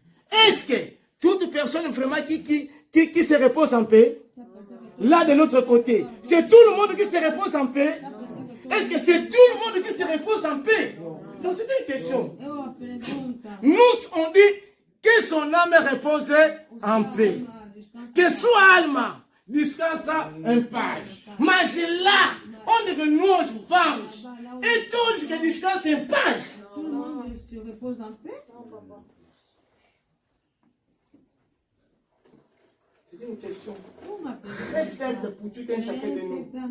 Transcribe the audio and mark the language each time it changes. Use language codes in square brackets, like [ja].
[fr] Est-ce que toute personne vraiment qui se repose en paix, là de l'autre côté, c'est tout le monde qui se repose en paix? Est-ce que c'est tout le monde qui se repose en paix? Donc c'est une question. Nous, on dit que son âme repose en paix. [pt] Que sua alma descansa em paz. Mas lá onde nós vamos, é todos que descansam em paz. [fr] Tout le monde se repose en paix. C'est une question très simple pour tout un chacun de nous.